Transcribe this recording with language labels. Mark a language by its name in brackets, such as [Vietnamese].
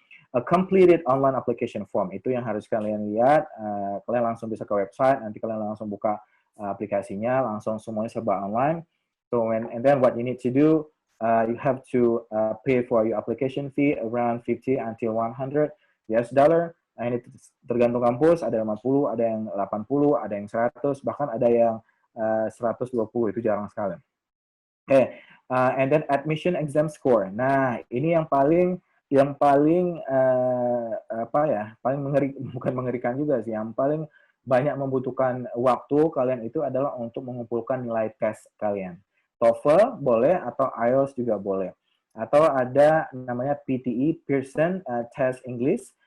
[English] A completed online application form, [Indonesian] itu yang harus kalian lihat. Kalian langsung bisa ke website, nanti kalian langsung buka aplikasinya, langsung semuanya serba online. [English] So and then what you need to do, you have to pay for your application fee around 50 until 100 US dollar. [Indonesian] Nah, ini tergantung kampus, ada 50, ada yang 80, ada yang 100, bahkan ada yang 120, itu jarang sekali. [English] And then admission exam score. [Indonesian] Nah, ini yang paling apa ya, paling bukan mengerikan juga sih, yang paling banyak membutuhkan waktu kalian itu adalah untuk mengumpulkan nilai tes kalian. TOEFL boleh atau IELTS juga boleh. Atau ada namanya PTE, Pearson Test English.